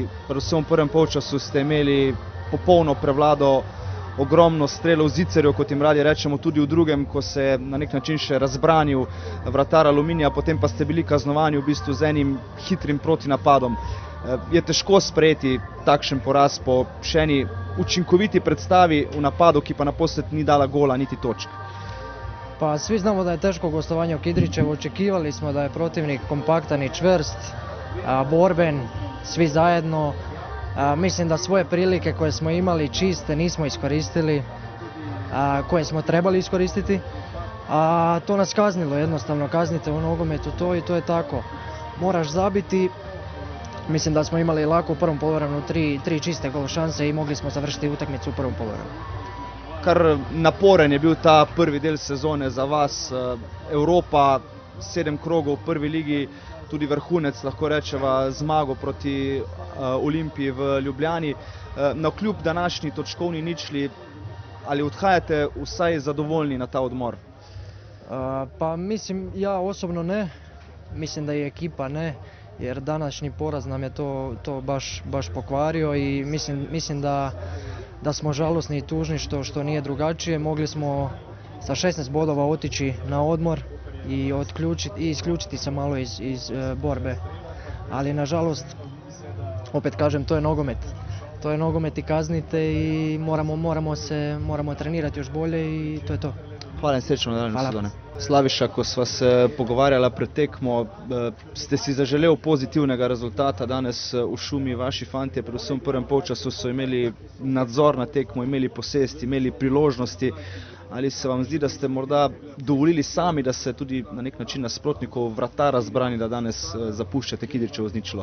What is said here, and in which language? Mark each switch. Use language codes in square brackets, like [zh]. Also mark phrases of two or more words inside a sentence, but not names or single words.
[sl] Predvsem v prvem polčasu ste imeli popolno prevlado, ogromno strelov zicerjev, kot jim radi rečemo, tudi v drugem, ko se je na nek način še razbranil vratar Aluminija, potem pa ste bili kaznovani v bistvu z enim hitrim protinapadom. Je težko sprejeti takšen poraz po še eni učinkoviti predstavi v napadu, ki pa naposled ni dala gola niti točk? [hr] Pa svi znamo da je teško gostovanje u Kidričevu, očekivali smo da je protivnik kompaktan i čvrst, borben, svi zajedno. Mislim da svoje prilike koje smo imali čiste nismo iskoristili, koje smo trebali iskoristiti. To nas kaznilo, jednostavno kaznite u nogometu to i to je tako. Moraš zabiti. Mislim da smo imali lako u prvom poluvremenu 3 čiste gol šanse i mogli smo završiti utakmicu u prvom poluvremenu. [sl] Kar naporen je bil ta prvi del sezone za vas. Evropa, 7 krogov v prvi ligi, tudi vrhunec, lahko rečeva, zmago proti Olimpiji v Ljubljani. Navkljub današnji točkovni ničli, ali odhajate vsaj zadovoljni na ta odmor? [hr] Pa mislim, ja osobno ne. Mislim da i ekipa ne. Jer današnji poraz nam je to baš pokvario i mislim da smo žalosni i tužni što nije drugačije. Mogli smo sa 16 bodova otići na odmor i isključiti se malo iz borbe. Ali nažalost, opet kažem, to je nogomet. to je nogomet i kaznite i moramo trenirati još bolje i to je to. [sl] Hvala in srečno v nadaljnji [hr] Hvala. [sl] sezoni. Slaviša, ko sva se pogovarjala pred tekmo, ste si zaželel pozitivnega rezultata danes v Šumi. Vaši fantje, predvsem v prvem polčasu, so imeli nadzor na tekmo, imeli posest, imeli priložnosti. Ali se vam zdi, da ste morda dovolili sami, da se tudi na nek način nasprotnikov vratara zbrani, da danes zapuščate Kidričevo z ničlo?